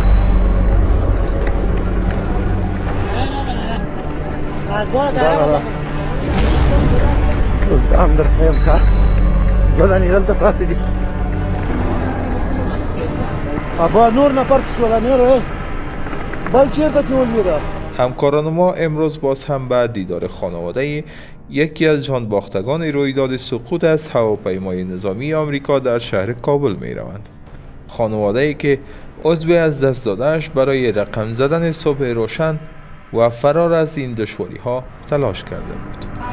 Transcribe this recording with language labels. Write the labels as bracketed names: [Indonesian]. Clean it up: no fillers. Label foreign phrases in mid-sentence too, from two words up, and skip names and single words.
[Pashto] دغه ده اوس دا هم درښایم ښه. دوه دانې دلته پراته دي. ابا نور نفر څه شول؟ نور بل چېرته ترې ولوېده؟ [Persian] همکاران ما امروز باز هم به دیدار خانواده یکی از جانباختگان رویداد سقوط از هواپیمای نظامی آمریکا در شهر کابل می روند. خانواده‌ای که عضوی از دست داده‌اش برای رقم زدن صبح روشن و فرار از این دشواری ها تلاش کرده بود.